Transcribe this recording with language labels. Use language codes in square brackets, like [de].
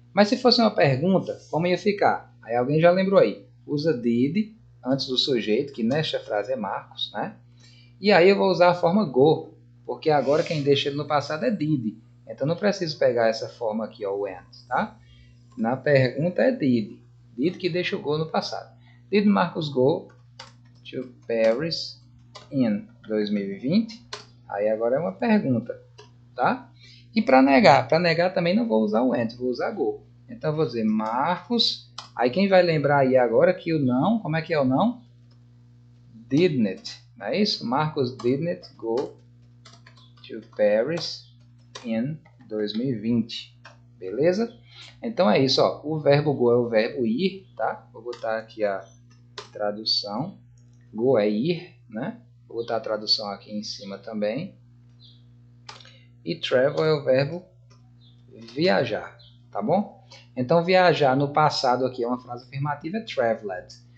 [pt] Mas se fosse uma pergunta, como ia ficar? Aí alguém já lembrou aí. Usa did antes do sujeito, que nesta frase é Marcos, né? E aí eu vou usar a forma go, porque agora quem deixa ele no passado é did. Então não preciso pegar essa forma aqui, ó, went, tá? Na pergunta é did. Did que deixa o go no passado. [en] Did Marcos go to Paris in 2020? [pt] Aí agora é uma pergunta, tá? E para negar também não vou usar o went, vou usar go. Então eu vou dizer Marcos. Aí quem vai lembrar aí agora que o não, como é que é o não? [en] Didn't, [pt] não é isso? [en] Marcos didn't go to Paris in 2020. [pt] Beleza? Então é isso, ó. O verbo go é o verbo ir, tá? Vou botar aqui a tradução. Go é ir, né? Vou botar a tradução aqui em cima também. E travel é o verbo viajar, tá bom? Então viajar no passado aqui é uma frase afirmativa, é traveled.